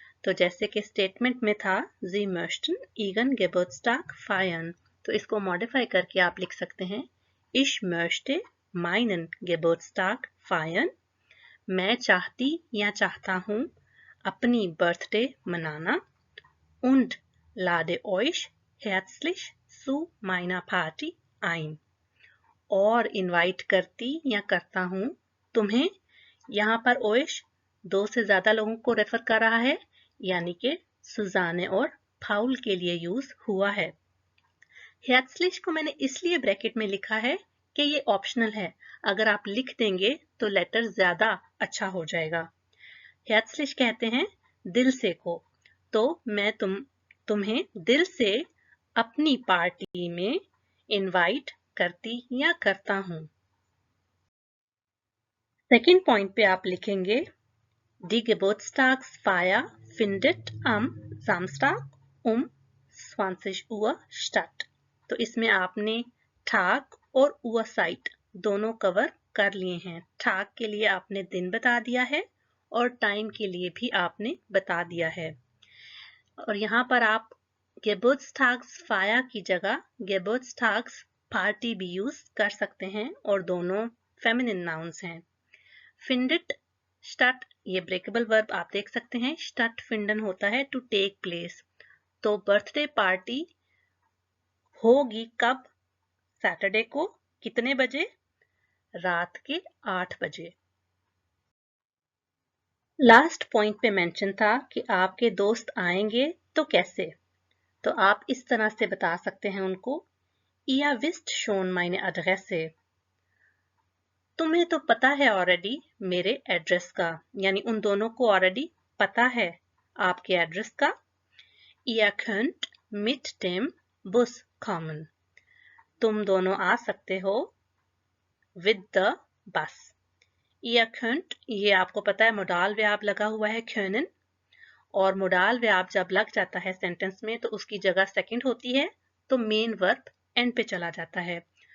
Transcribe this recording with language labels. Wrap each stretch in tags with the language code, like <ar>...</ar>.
<hi>तो जैसे कि स्टेटमेंट में था</hi> <de>Sie möchten Ihren Geburtstag feiern,</de> <hi>तो इसको मॉडिफाई करके आप लिख सकते हैं</hi> <de>Ich möchte meinen Geburtstag feiern।</de> <hi>मैं चाहती या चाहता हूँ अपनी बर्थडे मनाना।</hi> <de>Und lade euch herzlich zu meiner Party ein।</de> <hi>और इनवाइट करती या करता हूँ तुम्हें। यहाँ पर ओइश 2 से ज्यादा लोगों को रेफर कर रहा है, यानी कि सुजाने और पाउल के लिए यूज हुआ है। हेर्जलिश को मैंने इसलिए ब्रैकेट में लिखा है कि ये ऑप्शनल है, अगर आप लिख देंगे तो लेटर ज्यादा अच्छा हो जाएगा। हेर्जलिश कहते हैं दिल से को, तो मैं तुम्हें दिल से अपनी पार्टी में इनवाइट करती या करता हूं। सेकंड पॉइंट पे आप लिखेंगे</hi> <de>Die Geburtstagsfeier findet am Samstag um 20 Uhr statt।</de> <hi>तो इसमें आपने ठाक और Uhrzeit दोनों कवर कर लिए हैं। ठाक के लिए आपने दिन बता दिया है और टाइम के लिए भी आपने बता दिया है। और यहाँ पर आप Geburtstagsfeier की जगह Geburtstagsparty भी यूज कर सकते हैं और दोनों फेमिनिन नाउन्स हैं। findet statt, ये ब्रेकेबल वर्ब आप देख सकते हैं। stattfinden होता है टू टेक प्लेस। तो बर्थडे पार्टी होगी कब? सैटरडे को। कितने बजे? रात के 8 बजे। लास्ट पॉइंट पे मेंशन था कि आपके दोस्त आएंगे तो कैसे। तो आप इस तरह से बता सकते हैं उनको</hi> <de>Ihr wisst schon meine Adresse।</de> <hi>तुम्हें तो पता है ऑलरेडी मेरे एड्रेस का, यानी उन दोनों को ऑलरेडी पता है आपके एड्रेस का।</hi> <de>Ihr könnt mit dem Bus kommen.</de> <hi>तुम दोनों आ सकते हो</hi> <en>with the bus.</en> <hi>Ihr könnt, ये आपको पता है मोडाल वर्ब लगा हुआ है können, और मोडाल वर्ब जब लग जाता है सेंटेंस में तो उसकी जगह सेकंड होती है, तो मेन वर्ब एंड पे चला जाता है।</hi>